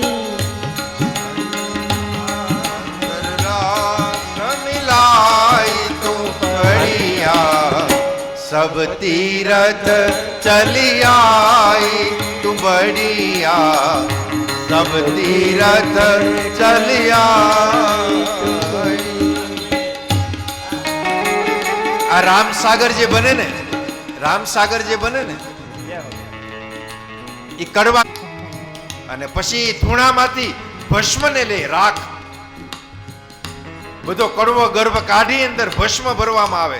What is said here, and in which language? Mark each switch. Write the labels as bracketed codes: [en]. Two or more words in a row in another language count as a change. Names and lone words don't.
[hi] मिलाई तू बढ़िया, सब तीरथ चलिया तू बढ़िया, सब तीरथ चलिया. [gu] આ રામસાગર જે બને ને, રામસાગર જે બને ને એ કડવા, અને પછી ધૂણામાંથી ભસ્મને લે, રાખ, બધો કડવો ગર્ભ કાઢી અંદર ભસ્મ ભરવામાં આવે.